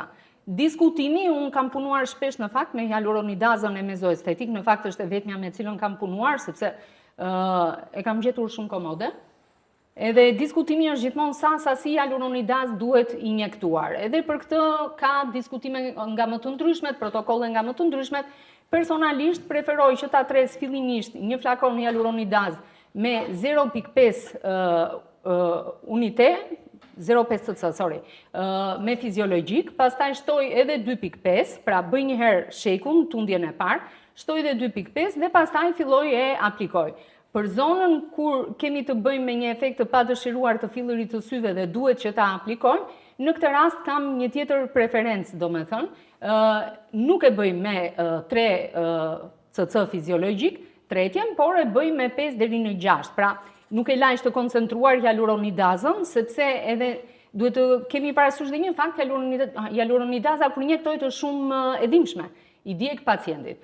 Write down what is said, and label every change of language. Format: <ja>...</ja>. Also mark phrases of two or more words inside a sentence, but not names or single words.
<sq>Diskutimi, unë kam punuar shpesh në fakt me hialuronidazën e mezoestetik, në fakt është e vetmja me cilën kam punuar, sepse e kam gjetur shumë komode. Edhe diskutimi është gjithmonë sa sasi hialuronidaz duhet injektuar. Edhe për këtë ka diskutime nga më të ndryshmet, protokolle nga më të ndryshmet. Personalisht preferoj që ta tres fillimisht një flakon hialuronidaz me 0.5 unite, 0.5 cc, sorry, me fiziologjik, pastaj shtoj edhe 2.5, pra bëj një herë shekun, tundjen e parë, shtoj edhe 2.5 dhe pastaj filloj e aplikoj. Për zonën kur kemi të bëjmë me një efekt të padëshiruar të fillerit të syve dhe duhet që ta aplikojmë, në këtë rast kam një tjetër preferencë, do me thënë, nuk e bëjmë me 3 cc fiziologjik, tretjen, por e bëjmë me 5 deri në 6, pra nuk e lajsh të koncentruar hialuronidazën, sepse edhe duhet të kemi parasysh dhe një fakt, hialuronidaza kur injektohet është shumë e dhimbshme, i djeg pacientit.</sq>